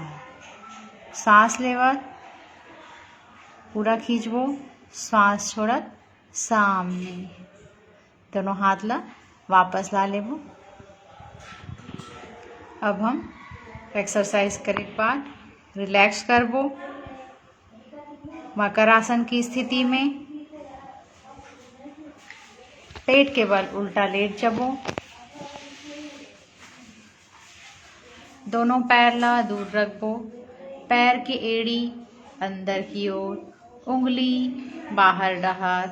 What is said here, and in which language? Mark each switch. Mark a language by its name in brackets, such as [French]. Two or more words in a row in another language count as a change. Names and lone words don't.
[Chhattisgarhi] सांस लेवत पूरा खींचबो, सांस छोड़त सामने। दोनों हाथ ला वापस ला लेबो। अब हम एक्सरसाइज करे के बाद रिलैक्स करबो। मकर आसन की स्थिति में पेट के बल उल्टा लेट जाबो। दोनों पैर ला दूर रखबो। पैर की एड़ी अंदर की ओर, उंगली बाहर डहार।